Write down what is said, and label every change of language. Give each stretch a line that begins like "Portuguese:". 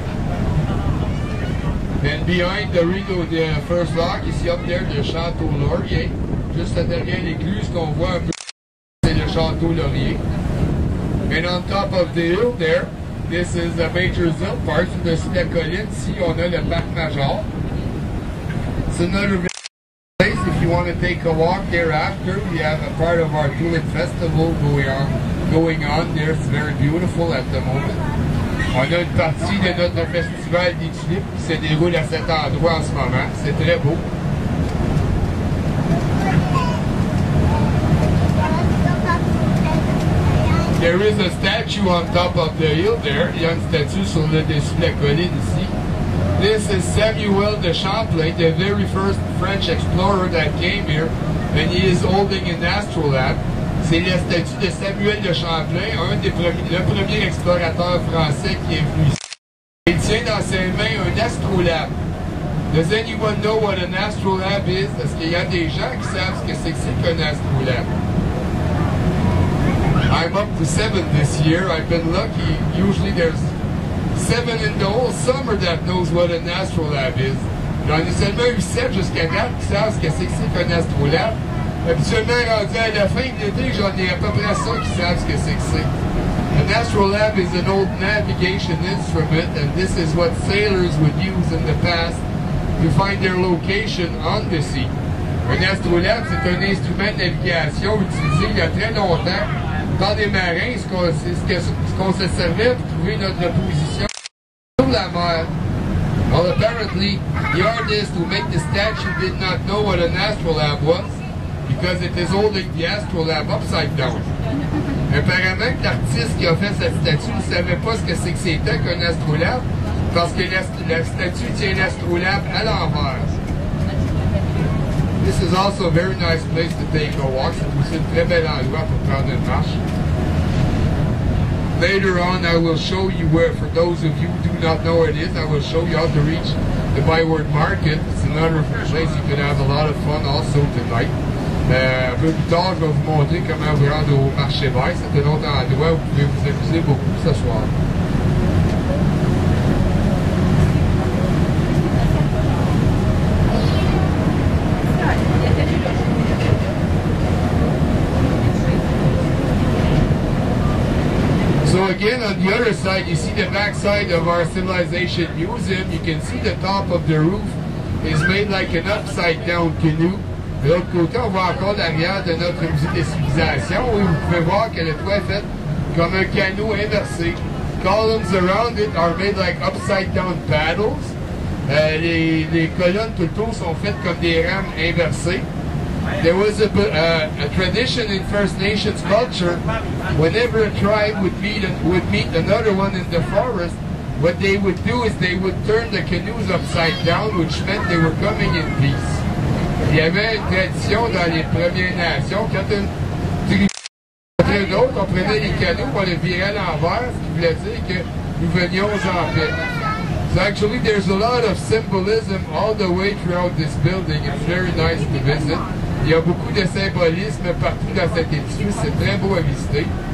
English: And behind the first rock, ici up there, le Château Laurier.
French: Juste derrière l'écluse qu'on voit un peu, c'est le Château Laurier.
English: And on top of the hill there, this is a Major Hill Park.
French: Sur-dessus de la colline, ici, on a le Parc Major.
English: It's another place if you want to take a walk thereafter. We have a part of our Tulip Festival going on there. It's very beautiful at the moment.
French: On a une partie de notre festival des tulipes qui se déroule à cet endroit en ce moment. C'est très beau.
English: There is a statue on top of the hill there.
French: Il y a une statue sur le dessus de la colline ici.
English: This is Samuel de Champlain, the very first French explorer that came here, and he is holding an astrolabe.
French: C'est la statue de Samuel de Champlain, le premier explorateur français qui est venu ici. Il tient dans ses mains un astrolabe.
English: Does anyone know what an astrolabe is?
French: Est-ce qu'il y a des gens qui savent ce que c'est qu'un astrolabe?
English: I'm up to 7 this year. I've been lucky. Usually there's 7 in the whole summer that knows what an astrolabe is.
French: J'en ai seulement eu 7 jusqu'à date qui savent ce que c'est qu'un astrolabe. Habituellement, rendu à la fin de l'été, j'en ai à peu près ça qui savent ce que c'est.
English: An astrolabe is an old navigation instrument, and this is what sailors would use in the past to find their location on the sea.
French: Un astrolabe, c'est un instrument de navigation utilisé il y a très longtemps par des marins, ce qu'on se servait pour trouver notre position sur la mer.
English: Well, apparently, the artist who made the statue did not know what an astrolabe was, because it is holding the astrolabe upside down.
French: Apparemment que l'artiste qui a fait cette statue ne savait pas ce que c'était qu'un astrolabe, parce que la statue tient l'astrolabe à l'envers.
English: This is also a very nice place to take a walk.
French: C'est aussi un très bel endroit pour prendre une marche.
English: Later on, I will show you where, for those of you who do not know where it is, I will show you how to reach the Byward Market. It's another place you can have a lot of fun also tonight.
French: Un peu plus tard, je vais vous montrer comment vous rendre au marché vert. C'est un autre endroit où vous pouvez vous amuser beaucoup ce soir.
English: So again, on the other side, you see the back side of our Civilization Museum. You can see the top of the roof is made like an upside-down canoe.
French: De l'autre côté, on voit encore l'arrière de notre musée des civilisations où vous pouvez voir que le toit est fait comme un canot inversé.
English: Columns around it are made like upside-down paddles.
French: Les colonnes tout autour sont faites comme des rames inversées.
English: There was a tradition in First Nations culture. Whenever a tribe would meet another one in the forest, what they would do is they would turn the canoes upside down, which meant they were coming in peace.
French: Il y avait une tradition dans les Premières Nations, quand une tribu contre une autre, on prenait les canaux, on les virait à l'envers, ce qui voulait dire que nous venions en paix.
English: So actually there's a lot of symbolism all the way throughout this building. It's very nice to visit.
French: Il y a beaucoup de symbolisme partout dans cet édifice, c'est très beau à visiter.